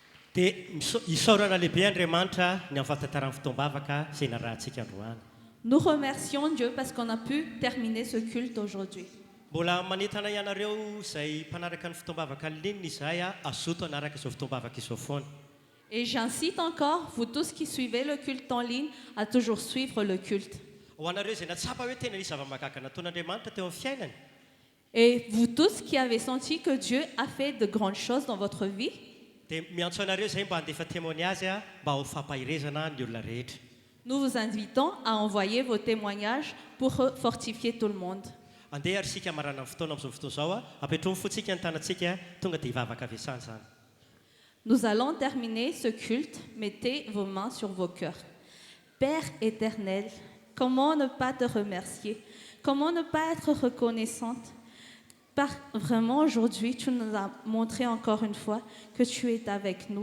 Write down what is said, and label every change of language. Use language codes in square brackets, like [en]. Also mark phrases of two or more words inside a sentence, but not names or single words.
[mg] dia isaorana lehibe Andriamanitra ny amin'ny fahatantaran'ny fotoam-bavaka izay narahantsika androany. [fr] Nous remercions Dieu parce qu'on a pu terminer ce culte aujourd'hui. [mg] Mbola manentana ianareo izay mpanaraka ny fotoam-bavaka linina izahay azoto anaraka izao fotoam-bavaka izao foana. [fr] Et j'incite encore, vous tous qui suivez le culte en ligne, à toujours suivre le culte. [mg] Ho anareo izay natsapa hoe tena nisy zava-mahagaga nataon'Andriamanitra teo amin'ny fiainany. [fr] Et vous tous qui avez senti que Dieu a fait de grandes choses dans votre vie, [mg] Dia miantso anareo izay mba handefa témoignage mba ho fampahirezana ny olona rehetra. [fr] nous vous invitons à envoyer vos témoignages pour fortifier tout le monde. [mg] Andeha ary sika marana ny fotoana amin'izao fotoana izao apetromy fotsika ny tanantsika tonga dia hivavaka avy hatrany izany. [fr] Nous allons terminer ce culte. Mettez vos mains sur vos cœurs. Père éternel, comment ne pas te remercier? Comment ne pas être reconnaissante? Vraiment, aujourd'hui, tu nous as montré encore une fois que tu es avec nous.